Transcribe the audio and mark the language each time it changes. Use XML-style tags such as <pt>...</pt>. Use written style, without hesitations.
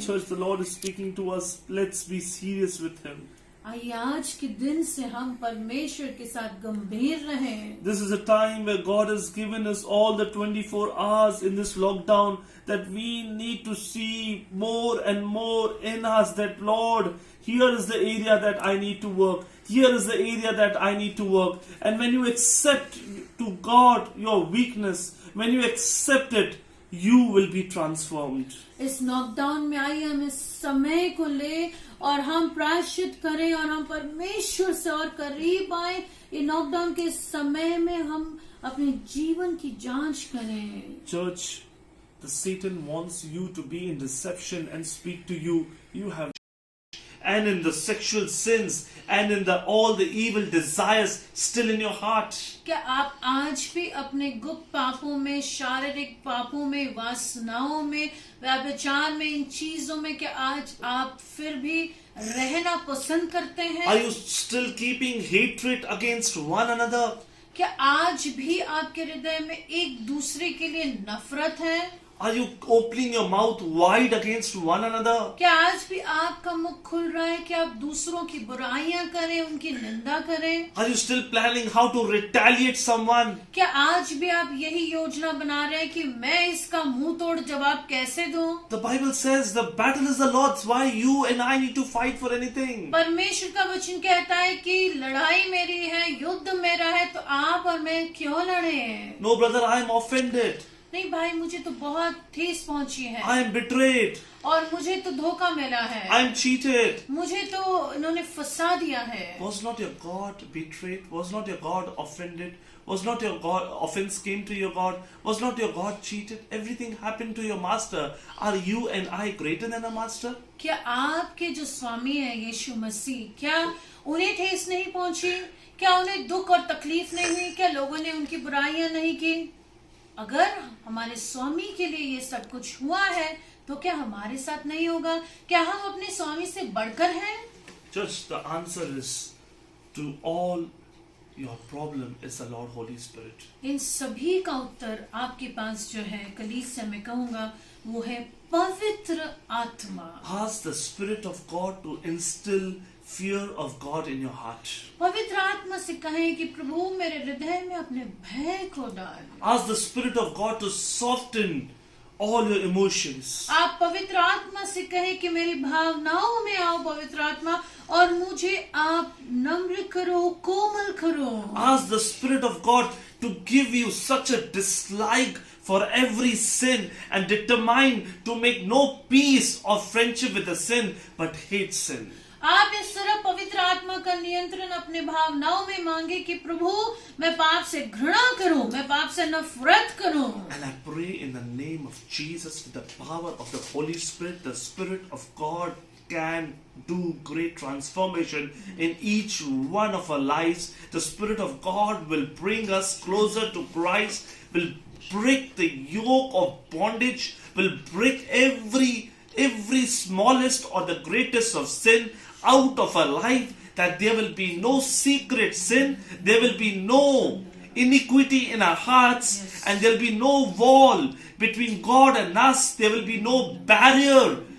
<en>Church, the Lord is speaking to us. Let's be serious with Him.</en> <hi>आइए आज के दिन से हम परमेश्वर के साथ गंभीर रहें।</hi> <en>This is a time where God has given us all the 24 hours in this lockdown, that we need to see more and more in us that, Lord, here is the area that I need to work. Here is the area that I need to work. And when you accept to God your weakness, when you accept it, you will be transformed.</en> <hi>इस lockdown में आइए हम इस समय को ले और हम प्रायश्चित करें और हम परमेश्वर से और करीब आए। ये लॉकडाउन के समय में हम अपने जीवन की जांच करें।</hi> <en>Church, the Satan wants you to be in deception and speak to you. You have and in the sexual sins and in the all the evil desires still in your heart.</en> <hi>क्या आप आज भी अपने गुप्त पापों में, शारीरिक पापों में, वासनाओं में, व्यभिचार में, इन चीजों में, क्या आज आप फिर भी रहना पसंद करते हैं?</hi> <en>Are you still keeping hatred against one another?</en> <hi>क्या आज भी आपके हृदय में एक दूसरे के लिए नफरत है?</hi> <en>Are you opening your mouth wide against one another?</en> <hi>क्या आज भी आपका मुख खुल रहा है कि आप दूसरों की बुराइयां करें, उनकी निंदा करें?</hi> <en>Are you still planning how to retaliate someone?</en> <hi>क्या आज भी आप यही योजना बना रहे हैं कि मैं इसका मुंह तोड़ जवाब कैसे दूं?</hi> <en>The Bible says the battle is the Lord's. Why you and I need to fight for anything?</en> <hi>परमेश्वर का वचन कहता है कि लड़ाई मेरी है, युद्ध मेरा है, तो आप और मैं क्यों लड़े?</hi> <en>No, brother, I am offended.</en> <hi>नहीं भाई, मुझे तो बहुत ठेस पहुंची है</hi> <en>I am betrayed.</en> <hi>और मुझे तो धोखा मिला है,</hi> <en>I am cheated.</en> <hi>मुझे तो इन्होंने फंसा दिया है।</hi> <en>Was not your God betrayed? Was not your God offended? Was not your God offense came to your God? Was not your God cheated? Everything happened to your master. Are you and I greater than a master?</en> <hi>क्या आपके जो स्वामी है यीशु मसीह, क्या उन्हें ठेस नहीं पहुंची? क्या उन्हें दुख और तकलीफ नहीं हुई? क्या लोगों ने उनकी बुराइयां नहीं की? अगर हमारे स्वामी के लिए ये सब कुछ हुआ है तो क्या हमारे साथ नहीं होगा? क्या हम अपने स्वामी से बढ़कर हैं?</hi> <en>Just the answer is to all your problem is the Lord Holy Spirit.</en> <hi>इन सभी का उत्तर आपके पास जो है कलीसिया में कहूंगा वो है पवित्र आत्मा।</hi> <en>Ask the Spirit of God to instill fear of God in your heart.</en> <hi>पवित्र आत्मा से कहें कि प्रभु मेरे हृदय में अपने भय को डाल।</hi> <en>Ask the Spirit of God to soften all your emotions.</en> <hi>आप पवित्र आत्मा से कहें कि मेरी भावनाओं में आओ पवित्र आत्मा, और मुझे आप नम्र करो, कोमल करो।</hi> <en>Ask the Spirit of God to give you such a dislike for every sin and determine to make no peace or friendship with the sin but hate sin.</en> <hi>आप इस तरह पवित्र आत्मा का नियंत्रण अपने भावनाओं में मांगे कि प्रभु मैं पाप से घृणा करूं, मैं पाप से नफरत करूं।</hi> <en>And I pray in the name of Jesus, with the power of the Holy Spirit, the Spirit of God can do great transformation in each one of our lives. The Spirit of God will bring us closer to Christ, will break the yoke of bondage, will break every smallest or the greatest of sin out of our life, that there will be no secret sin, there will be no iniquity in our hearts, and there will be no wall between God and us, there will be no barrier</en>